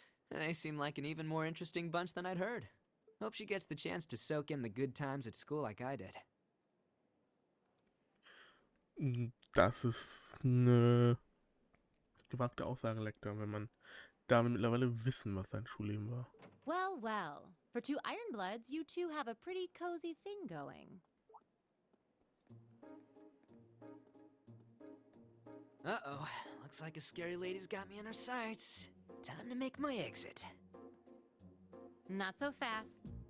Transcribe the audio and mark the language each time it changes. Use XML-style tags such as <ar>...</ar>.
<en>They seem like an even more interesting bunch than I'd heard. Hope she gets the chance to soak in the good times at school like I did.</en> <de>Das ist eine gewagte Aussage, Lechter, wenn man damit mittlerweile wissen, was sein Schulleben war.</de> <en>Well, well. For 2 Ironbloods, you two have a pretty cozy thing going. Uh-oh. Looks like a scary lady's got me in her sights. Time to make my exit. Not so fast.</en>